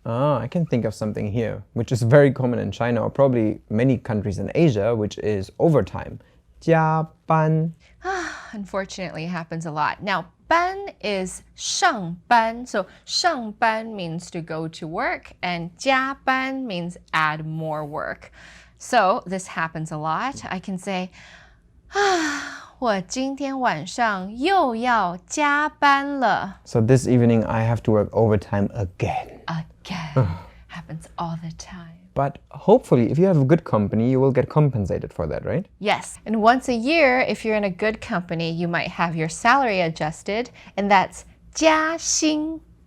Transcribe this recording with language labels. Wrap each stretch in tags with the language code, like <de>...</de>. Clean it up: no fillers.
<en>I can think of something here, which is very common in China or probably many countries in Asia, which is overtime.</en> <zh>jiābān.</zh> <en>Unfortunately, it happens a lot. Now, 班 is 上班. So 上班 means to go to work and 加班 means add more work. So this happens a lot.</en> <zh>I can say, 我今天晚上又要加班了.</zh> <en>So this evening I have to work overtime again. Again. Happens all the time. But hopefully, if you have a good company, you will get compensated for that, right? Yes. And once a year, if you're in a good company, you might have your salary adjusted, and that's jiāxīn.</en>